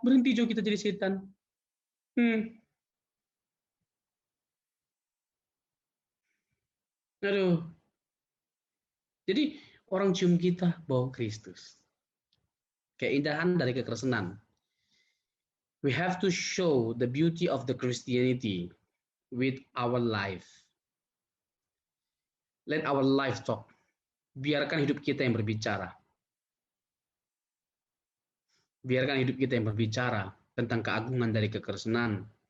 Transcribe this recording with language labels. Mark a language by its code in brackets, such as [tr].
[id] Berhenti Jo kita jadi setan. Aduh. Jadi orang cium kita bau Kristus. Keindahan dari kekristenan. [en] We have to show the beauty of the Christianity with our life. Let our life talk. [id] Biarkan hidup kita yang berbicara. Biarkan hidup kita yang berbicara tentang keagungan dari kekristenan.